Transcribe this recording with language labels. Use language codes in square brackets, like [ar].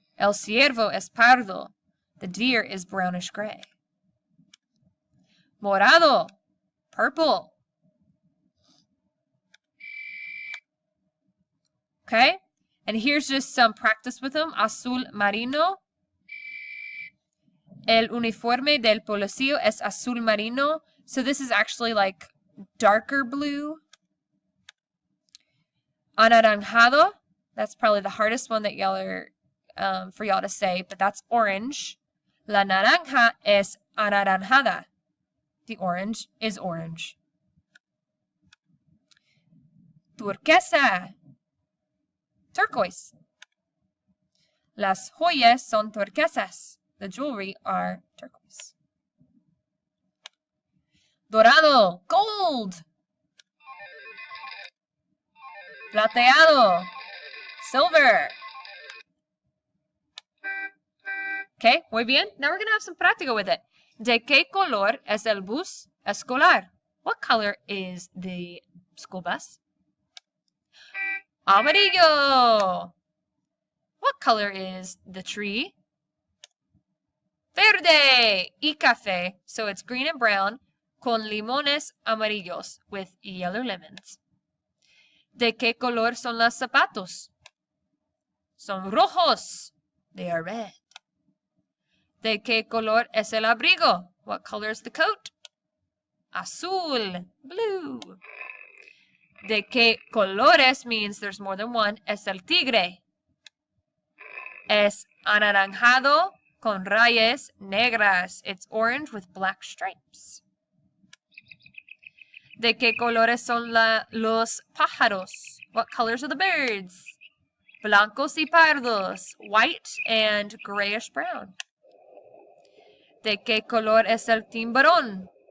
[es] El ciervo es pardo. [en] The deer is brownish gray. [es] Morado, purple. [en] Okay, and here's just some practice with them. [es] Azul marino. El uniforme del policía es azul marino. [en] So this is actually like darker blue. Anaranjado. That's probably the hardest one that y'all are for y'all to say, but that's orange. [es] La naranja es anaranjada. [en] The orange is orange. [es] Turquesa. [en] Turquoise. [es] Las joyas son turquesas. [en] The jewelry are turquoise. [es] Dorado. Gold. Plateado. Silver. Okay, muy bien. [en] Now we're going to have some práctica with it. [es] ¿De qué color es el bus escolar? [en] What color is the school bus? Amarillo. What color is the tree? [es] Verde y café. [en] So it's green and brown [es] con limones amarillos [en] with yellow lemons. [es] ¿De qué color son los zapatos? Son rojos. [en] They are red. [es] ¿De qué color es el abrigo? [en] What color is the coat? [es] Azul. [en] Blue. [es] ¿De qué colores [en] means there's more than one? [es] Es el tigre. Es anaranjado con rayas negras. [en] It's orange with black stripes. [es] ¿De qué colores son los pájaros? [en] What colors are the birds? [es] Blancos y pardos. [en] White and grayish brown. [es] ¿De qué color es el tiburón?